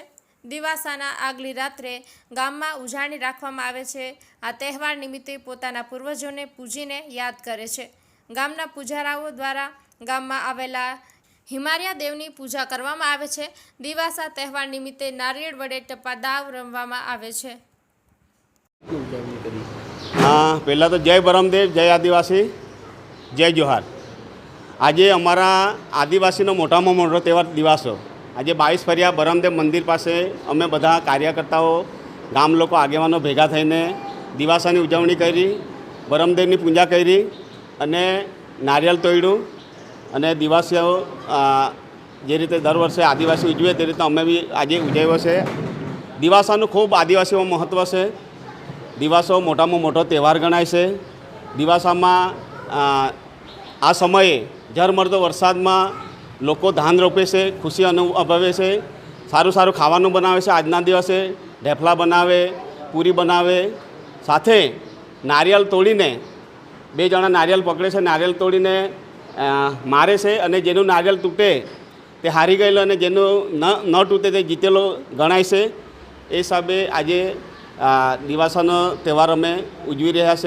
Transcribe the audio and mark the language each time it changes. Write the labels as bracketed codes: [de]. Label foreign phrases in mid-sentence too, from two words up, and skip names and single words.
[gu] દિવાસાના આગલી રાત્રે ગામમાં ઉજાણી રાખવામાં આવે છે। આ તહેવાર નિમિત્તે પોતાના પૂર્વજોને પૂજીને યાદ કરે છે। ગામના પૂજારાઓ દ્વારા ગામમાં આવેલા હિમારિયા દેવની પૂજા કરવામાં આવે છે। દિવાસા તહેવાર નિમિત્તે નારિયેળ વડે ટપ્પા દાવ રમવામાં આવે છે। [hi] हाँ, पहला तो जय बरमदेव, जय आदिवासी, जय जोहार। [gu] આજ અમરા આદિવાસી મોટામાં મોટો તહેવાર દિવાસો। આજ 22 ફરિયા બરમદેવ મંદિર પાસે અમે બધા કાર્યકર્તાઓ ગામ લોગ આગેવાનો ભેગા થઈને દિવાસાની ઉજવણી કરી, બરમદેવની પૂજા કરી અને નારિયલ તોડ્યું અને દિવાસીઓ જે રીતે દર વર્ષે આદિવાસી ઉજવે તે રીતે અમે બી આજ ઉજવ્યો છે। દિવાસાનું ખૂબ આદિવાસીઓ મહત્વ છે। દિવાસો મોટામાં મોટો તહેવાર ગણાય છે। દિવાસામાં આ સમયે ઝરમરતો વરસાદમાં લોકો ધાન રોપે છે, ખુશી અનુભવે છે, સારું સારું ખાવાનું બનાવે છે। આજના દિવસે ઢેફલા બનાવે, પૂરી બનાવે, સાથે નારિયલ તોડીને બે જણા નારિયલ પકડે છે, નારિયલ તોડીને મારે છે અને જેનું નારિયલ તૂટે તે હારી ગયેલો અને જેનું ન તૂટે તે જીતેલો ગણાય છે। એ હિસાબે આજે દિવાસાનો તહેવાર અમે ઉજવી રહ્યા છે।